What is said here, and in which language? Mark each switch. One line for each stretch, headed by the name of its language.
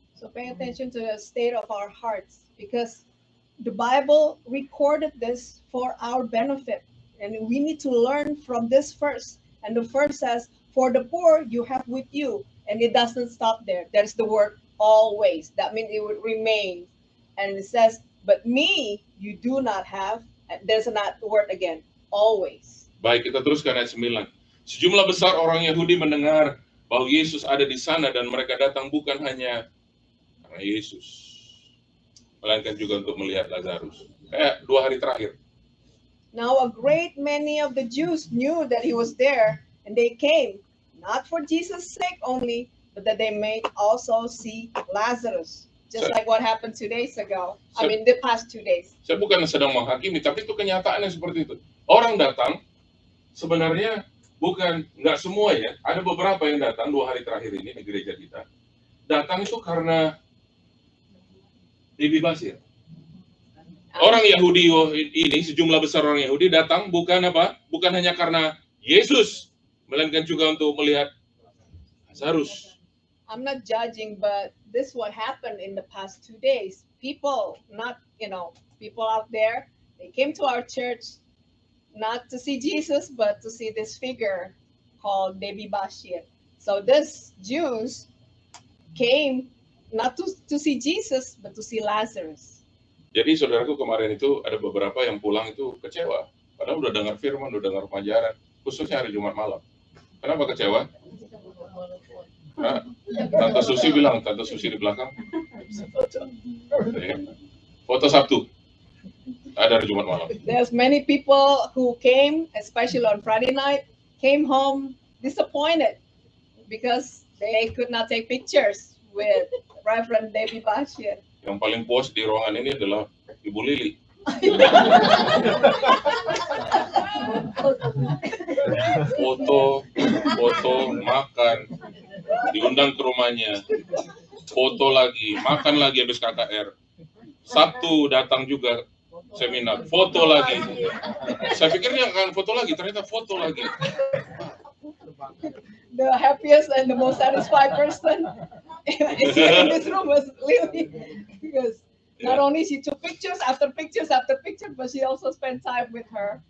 English: So pay attention to the state of our hearts, because the Bible recorded this for our benefit, and we need to learn from this verse. And the verse says, "For the poor you have with you," and it doesn't stop there. There's the word always. That means it would remain. And it says, "But me you do not have." And there's another word again, always.
Indonesian: Baik, kita teruskan ayat 9. Sejumlah besar orang Yahudi mendengar bahwa Yesus ada di sana, dan mereka datang bukan hanya karena Yesus, melainkan juga untuk melihat Lazarus. 2 hari terakhir.
English: Now a great many of the Jews knew that he was there, and they came, not for Jesus' sake only, but that they may also see Lazarus. Just like what happened 2 days ago. The past 2 days.
Indonesian: Saya bukan sedang menghakimi, tapi itu kenyataannya seperti itu. Orang datang, sebenarnya bukan, nggak semua ya, ada beberapa yang datang 2 hari terakhir ini di gereja kita. Datang itu karena dibebaskan. Orang Yahudi ini, sejumlah besar orang Yahudi datang bukan apa? Bukan hanya karena Yesus, melainkan juga untuk melihat Lazarus.
English: I'm not judging, but this what happened in the past 2 days. People, people out there, they came to our church not to see Jesus, but to see this figure called Devi Bashir. So this Jews came not to see Jesus, but to see Lazarus.
Indonesian: Jadi saudaraku, kemarin itu ada beberapa yang pulang itu kecewa. Padahal udah dengar firman, udah dengar pengajaran, khususnya hari Jumat malam. Kenapa kecewa? Nah, Tante Susi bilang, Tante Susi di belakang. Foto Sabtu. Ada hari Jumat malam.
English: There's many people who came, especially on Friday night, came home disappointed because they could not take pictures with Reverend Devi Bashir.
Indonesian: Yang paling puas di ruangan ini adalah Ibu Lili. Foto, makan, diundang ke rumahnya, foto lagi, makan lagi habis KKR. Sabtu datang juga seminar, foto lagi. Saya pikir dia akan foto lagi, ternyata foto lagi.
English: The happiest and the most satisfied person in this room was Lily, because not only she took pictures after pictures after picture, but she also spent time with her.